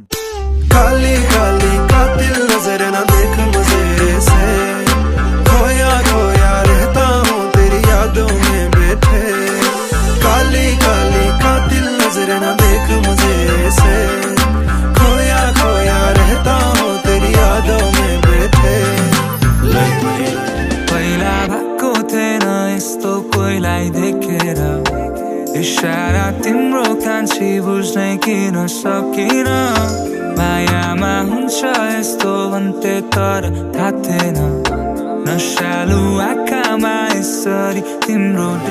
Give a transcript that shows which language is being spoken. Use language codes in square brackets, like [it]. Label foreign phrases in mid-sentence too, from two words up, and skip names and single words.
[hi] काली काली कातिल नजर न देख मुझे से, खोया खोया रहता हूँ तेरी यादों में बैठे। काली काली कातिल नजर न देख मुझे से, खोया खोया रहता हूँ तेरी यादों में बैठे। [ne] पहिला भएको थिएन यस्तो कोहीलाई देखेर, इशारा तिम्रो कान्छी बुझ्नै किन सकिन। मायामा हुन्छ यस्तो भन्थे तर थाहा थिएन, नशालु आँखामा यसरी तिम्रो